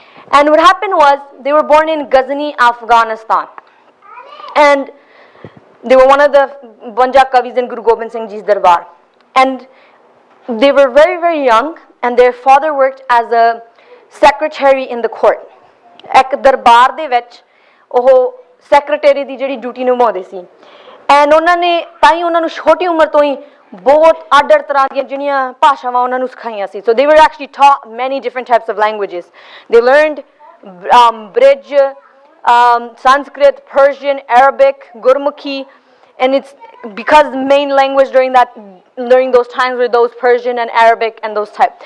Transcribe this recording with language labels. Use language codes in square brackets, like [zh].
[en] And what happened was they were born in Ghazni, Afghanistan, and they were one of the Banja Kavis in Guru Gobind Singh Ji's Darbar. And they were very, very young, and their father worked as a secretary in the court. [pa] Ek darbar de vich oh secretary di jehdi duty ਨਿਭਾਉਂਦੇ ਸੀ, and ਉਹਨਾਂ ਨੇ ਤਾਂ ਹੀ ਉਹਨਾਂ ਨੂੰ ਛੋਟੀ ਉਮਰ ਤੋਂ ਹੀ ਬਹੁਤ ਆਡਰ ਤਰ੍ਹਾਂ ਦੀਆਂ ਜਿਹੜੀਆਂ ਭਾਸ਼ਾਵਾਂ ਉਹਨਾਂ ਨੂੰ ਸਿਖਾਈਆਂ ਸੀ. [en] So they were actually taught many different types of languages. They learned Brij, Sanskrit, Persian, Arabic, Gurmukhi, and it's because the main language during those times were those Persian and Arabic and those type.